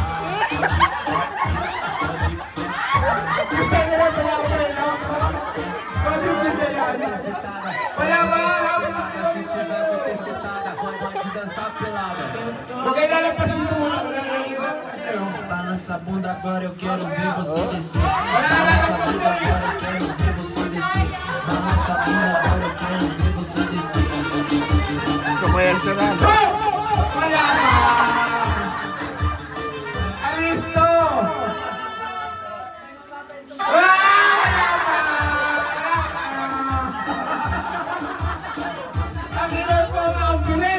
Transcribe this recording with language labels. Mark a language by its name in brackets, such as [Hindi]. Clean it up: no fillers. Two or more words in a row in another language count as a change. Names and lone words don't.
[Portuguese] Balança a bunda agora, eu quero ver você descer. Balança a bunda agora, eu quero ver você descer. Balança a bunda agora, eu quero ver você descer. [English] Commercial. [Filipino] Wala pa! Alisto! Wala pa! Ang hirap po ang bilis!